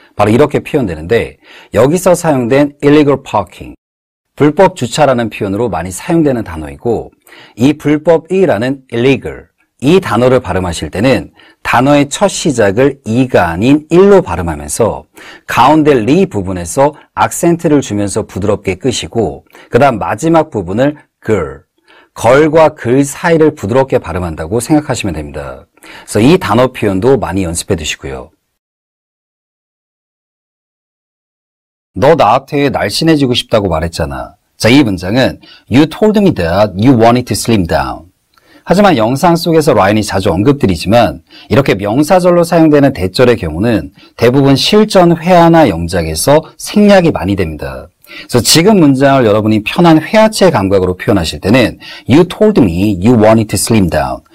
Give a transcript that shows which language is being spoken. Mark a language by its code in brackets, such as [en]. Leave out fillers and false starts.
[ko] 바로 이렇게 표현되는데 여기서 사용된 illegal parking, 불법 주차라는 표현으로 많이 사용되는 단어이고 이 불법이라는 illegal, 이 단어를 발음하실 때는 단어의 첫 시작을 이가 아닌 일로 발음하면서 가운데 리 부분에서 악센트를 주면서 부드럽게 끄시고 그 다음 마지막 부분을 걸과 글 사이를 부드럽게 발음한다고 생각하시면 됩니다. 그래서 이 단어 표현도 많이 연습해 두시고요. 너 나한테 날씬해지고 싶다고 말했잖아. 자, 이 문장은 [en] You told me that you wanted to slim down. [ko] 하지만 영상 속에서 라이언이 자주 언급드리지만 이렇게 명사절로 사용되는 대절의 경우는 대부분 실전 회화나 영작에서 생략이 많이 됩니다. 그래서 지금 문장을 여러분이 편한 회화체 감각으로 표현하실 때는 [en] You told me you wanted to slim down.